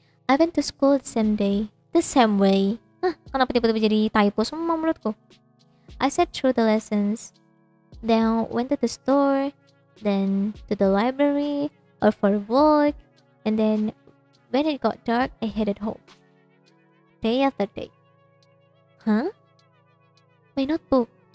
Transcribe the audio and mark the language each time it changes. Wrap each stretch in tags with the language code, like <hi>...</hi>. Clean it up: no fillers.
<en>I went to school the same day, the same way.</en> <id>Kenapa tiba-tiba jadi typo semua menurutku?</id> <en>I sat through the lessons, then went to the store, then to the library or for work, and then when it got dark, I headed home. Day after day. Huh? My notebook.</en>